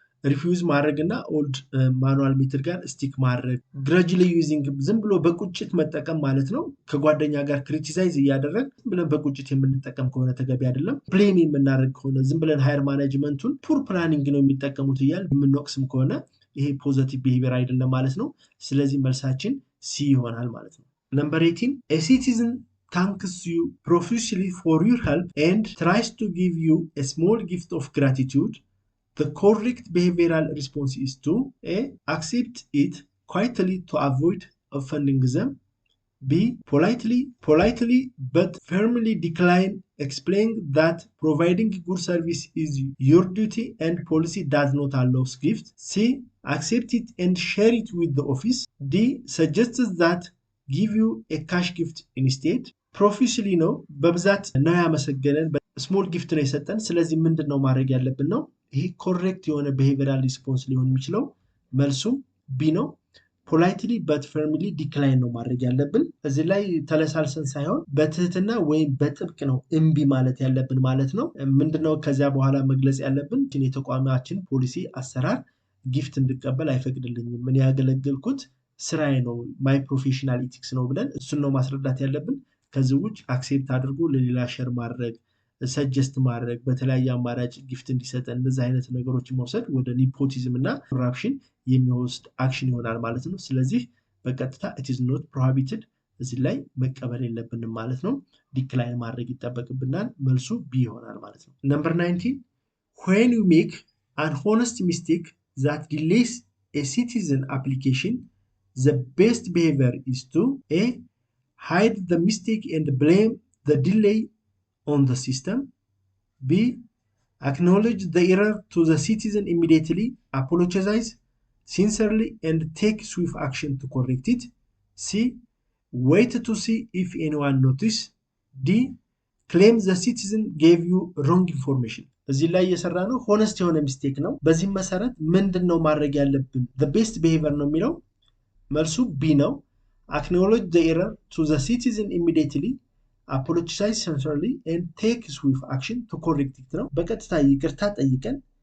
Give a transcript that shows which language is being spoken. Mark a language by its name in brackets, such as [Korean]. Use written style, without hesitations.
[Amharic] ሪፊውዝ ማድረግና ኦልድ ማኑዋል ሜትድ ጋር ስቲክ ማድረግ፣ ግረጅሊ ዩዚንግ ዝም ብሎ በቁጭት መጠቀም ማለት ነው። ከጓደኛ ጋር ክሪቲሳይዝ እያደረግ ዝም ብለን በቁጭት የምንጠቀም ከሆነ ተገቢ አይደለም። ብሌም የምናደርግ ከሆነ ዝም ብለን ሃየር ማኔጅመንቱን ፑር ፕላኒንግ ነው የሚጠቀሙት እያል የምንወቅስም ከሆነ ይሄ ፖዘቲቭ ቢሄቪየር አይደለም ማለት ነው። ስለዚህ መልሳችን ሲ ይሆናል ማለት ነው። ነምበር 18 [English] a citizen thanks you profusely for your help and tries to give you a small gift of gratitude. The correct behavioral response is to A. Accept it quietly to avoid offending them. B. Politely but firmly decline, explain that providing good service is your duty and policy does not allow gifts. C. Accept it and share it with the office. D. Suggests that give you a cash gift instead. [Amharic] Profusely ነው በብዛት ነው ያመሰገነን ስሞል ጊፍት ነው የሰጠን። ስለዚህ ምንድነው ማድረግ ያለብን ነው? ይሄ ኮሬክት የሆነ ቢሄቪየራል ሪስፖንስ ሊሆን የሚችለው መልሱም ቢ ነው። ፖላይትሊ በት ፈርሚሊ ዲክላይን ነው ማድረግ ያለብን። እዚህ ላይ ተለሳልሰን ሳይሆን በትህትና ወይም በጥብቅ ነው እምቢ ማለት ያለብን ማለት ነው። ምንድነው ከዚያ በኋላ መግለጽ ያለብን? የተቋማችን ፖሊሲ አሰራር ጊፍት እንድቀበል አይፈቅድልኝም፣ ምን ያገለግልኩት ስራዬ ነው፣ ማይ ፕሮፌሽናል ኢቲክስ ነው ብለን እሱን ነው ማስረዳት ያለብን። ከዚህ ውጭ አክሴፕት አድርጎ ለሌላ ሸር ማድረግ፣ ሰጀስት ማድረግ፣ በተለያየ አማራጭ ጊፍት እንዲሰጠን እንደዚህ አይነት ነገሮችን መውሰድ ወደ ኒፖቲዝም እና ኮራፕሽን የሚወስድ አክሽን ይሆናል ማለት ነው። ስለዚህ በቀጥታ [English] it is not prohibited [Amharic] እዚህ ላይ መቀበል የለብንም ማለት ነው። ዲክላይን ማድረግ ይጠበቅብናል። መልሱ ቢ ይሆናል ማለት ነው። ነምበር 19 [English] when you make an honest mistake that delays a citizen application, the best behavior is to A. hide the mistake and blame the delay on the system. B. Acknowledge the error to the citizen immediately, apologize sincerely and take swift action to correct it. C. Wait to see if anyone notices. D. Claim the citizen gave you wrong information. [Amharic] እዚህ ላይ እየሰራ ነው ሆነስት የሆነ ሚስቴክ ነው። በዚህ መሰረት ምንድነው ማድረግ ያለብን? [English] the best behavior [Amharic] ነው የሚለው መልሱ ቢ ነው። [English] acknowledge the error to the citizen immediately, apologize sincerely and take swift action to correct it [Amharic] ነው። በቀጥታ ይቅርታ ጠይቀን